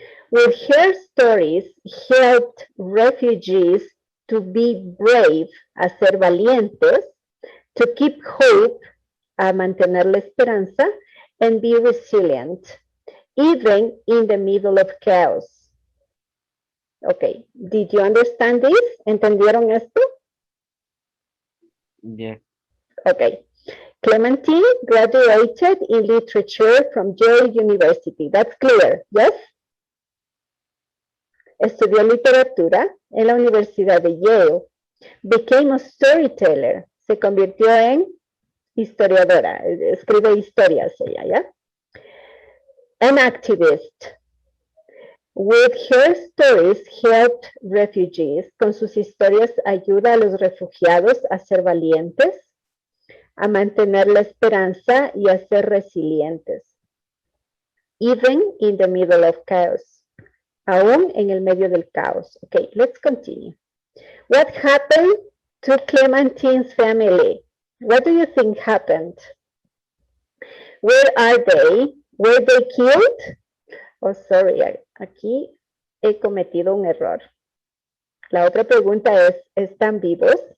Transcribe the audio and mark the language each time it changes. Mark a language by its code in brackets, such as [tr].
[en] With her stories, helped refugees to be brave, [es] a ser valientes, [en] to keep hope, [es] a mantener la esperanza, [en] and be resilient, even in the middle of chaos. Okay, did you understand this? [es] ¿Entendieron esto? [en] Yeah. Okay. Clemantine graduated in literature from Yale University. That's clear, yes? [es] Estudió literatura en la Universidad de Yale. [en] Became a storyteller. [es] Se convirtió en historiadora. Escribe historias ella, ¿ya? [en] An activist. With her stories helped refugees. [es] Con sus historias ayuda a los refugiados a ser valientes, a mantener la esperanza y a ser resilientes. [en] Even in the middle of chaos. [es] Aún en el medio del caos. [en] Okay, let's continue. What happened to Clementine's family? What do you think happened? Where are they? Were they killed? Oh, sorry, [es] aquí he cometido un error. La otra pregunta es, ¿están vivos?